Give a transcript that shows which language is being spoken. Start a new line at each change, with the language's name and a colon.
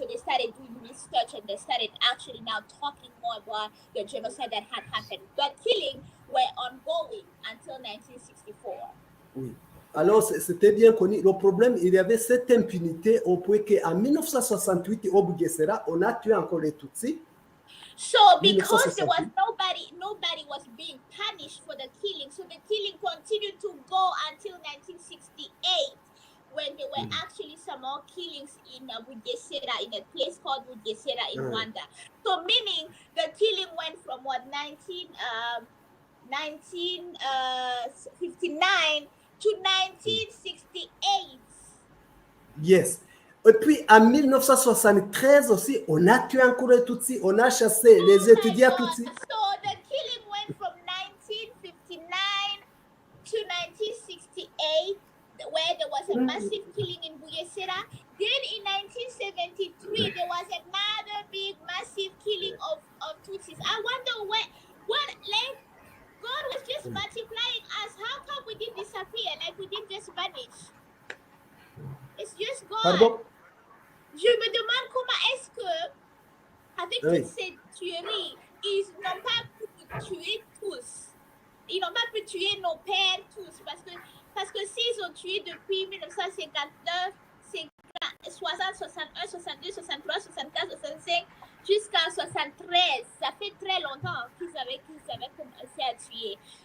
English: So they started doing research and they started actually now talking more about the genocide that had happened. But killing were ongoing until 1964.
French: Oui. Alors, c'était bien connu. Le problème, il y avait cette impunité au point qu'en 1968, au Bugesera, on a tué encore les Tutsis.
English: So because there was 1968. nobody was being punished for the killing, so the killing continued to go until 1968, when there were actually some more killings in Bugesera, in a place called Bugesera in Rwanda. So meaning the killing went from 1959 to 1968. Yes.
French: Et puis, en 1973 aussi, on a tué encore les Tutsis. On a chassé les
English: Oh my
French: étudiants
English: God!
French: Tutsis.
English: So the killing went from 1959 to 1968, where there was a massive killing in Bugesera. Then in 1973, there was another big, massive killing of Tutsis. I wonder what, like, God was just multiplying us. How come we didn't disappear? Like, we didn't just vanish. It's just God.
French: Pardon? Je me demande comment est-ce que, avec toutes Oui. ces tueries, ils n'ont pas pu tuer tous. Ils n'ont pas pu tuer nos pères tous. Parce que s'ils ont tué depuis 1959, 60, 61, 62, 63, 64, 65, jusqu'en 73, ça fait très longtemps qu'ils avaient commencé à tuer.